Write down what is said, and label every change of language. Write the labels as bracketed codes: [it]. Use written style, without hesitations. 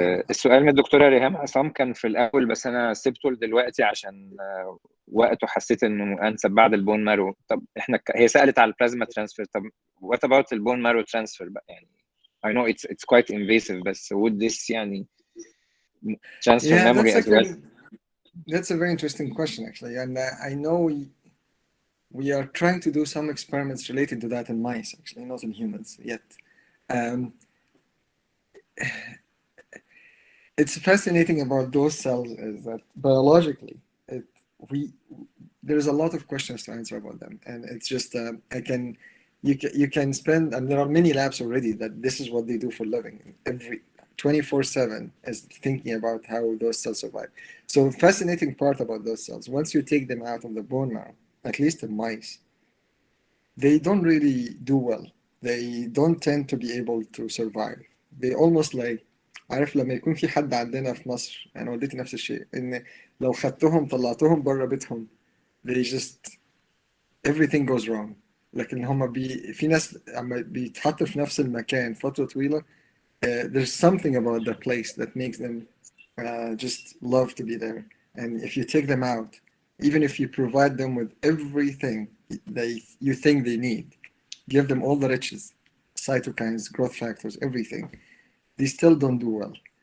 [ar] السؤال من الدكتورة ريهام عصام كان في الأول بس أنا سبته دلوقتي عشان وقته حسيت إنه أنسب بعد البون مارو. طب إحنا هي سألت على البلازما ترانسفير. [en] طب what about [ar] البون مارو ترانسفير بقى؟ يعني [en] I know it's quite invasive بس would this يعني transfer memory as well? That's a very interesting question actually, and I know we are trying to do some experiments related to that in mice, actually not in humans yet. It's fascinating about those cells is that biologically there's a lot of questions to answer about them, and it's just you can spend, and there are many labs already that this is what they do for living. Every 24/7 is thinking about how those cells survive. So fascinating part about those cells, once you take them out of the bone marrow, at least in mice, they don't really do well. They don't tend to be able to survive. They almost like, [ar] عارف لما يكون في حد عندنا في مصر، أنا والدتي نفس الشيء، إن لو خدتهم طلعتهم بره بيتهم [en] they just everything goes wrong. [ar] لكن هم في ناس عم بيتحطوا في نفس المكان فترة طويلة, [en] there's something about the place that makes them just love to be there. And if you take them out, even if you provide them with everything you think they need, give them all the riches, cytokines, growth factors, everything, they still don't do well.